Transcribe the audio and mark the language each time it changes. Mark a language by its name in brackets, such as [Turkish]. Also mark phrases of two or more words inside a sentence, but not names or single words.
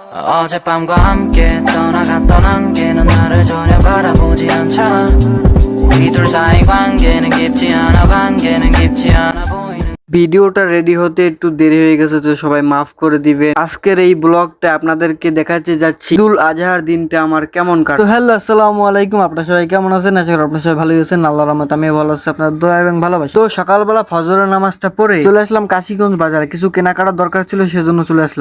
[Korean] 어젯밤과 함께 떠나갔던 안개는 나를 전혀 바라보지 않잖아. 우리 둘 사이 관계는 깊지 않아 보이는 [Bangla] ভিডিওটা রেডি হতে একটু দেরি হয়ে গেছে, তো সবাই মাফ করে দিবেন। আজকের এই ব্লগটা আপনাদেরকে দেখাতে যাচ্ছি ঈদুল আজহার দিনটা আমার কেমন কাটে। তো হ্যালো, [Arabic] السلام عليكم, [Bangla] আপনারা সবাই কেমন আছেন? আশা করি আপনারা সবাই ভালোই আছেন, আল্লাহর রহমতে আমিও ভালো আছি, আপনাদের দোয়া এবং ভালোবাসা। তো সকালবেলা ফজরের নামাজটা পড়ে চলে আসলাম কাশিগঞ্জ বাজারে, কিছু কেনাকাটার দরকার ছিল, সেজন্য চলে আসলাম।